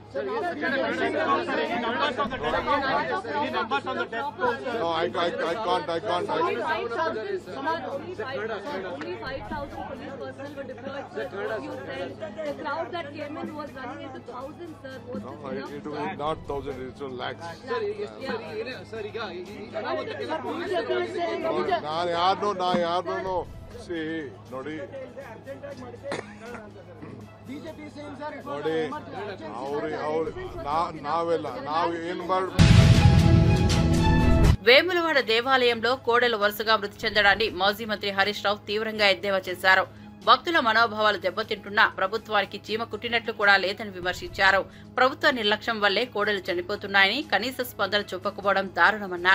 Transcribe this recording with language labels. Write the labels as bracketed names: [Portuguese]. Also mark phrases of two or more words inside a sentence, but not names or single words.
[English] Any numbers on the death? No, I can't. Only 5,000 police personnel were deployed, sir. You said the crowd that came in was running into thousands, sir. Was No, it was not thousands, it's lakhs. [Kannada] ನಾ ಯಾರನ್ನೂ see ನೋಡಿ ನಾವು ಏನ್ ಮಾಡಿ [Telugu] వేములవాడ దేవాలయంలో కోడెలు వరుసగా మృతి చెందడాన్ని మాజీ మంత్రి హరీష్ రావు తీవ్రంగా ఎద్దేవా చేశారు. భక్తుల మనోభావాలు దెబ్బతింటున్నా ప్రభుత్వానికి చీమ కుట్టినట్లు కూడా లేదని విమర్శించారు. ప్రభుత్వ నిర్లక్ష్యం వల్లే కోడెలు చనిపోతున్నాయని, కనీస స్పందన చూపకపోవడం దారుణమన్నారు.